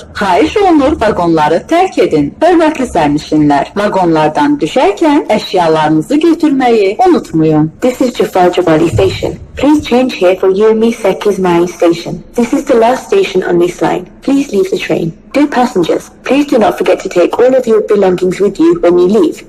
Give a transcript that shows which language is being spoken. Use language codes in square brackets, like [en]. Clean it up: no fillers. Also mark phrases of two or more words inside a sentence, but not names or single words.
[az] Xahiş olunur vaqonları tərk edin. Hörmətli sərnişinlər, vaqonlardan düşərkən əşyalarınızı götürməyi unutmayın. [en] This is Jafar Jabali station. Please change here for Yirmi Sekiz Mai station. This is the last station on this line. Please leave the train. Dear passengers, please do not forget to take all of your belongings with you when you leave.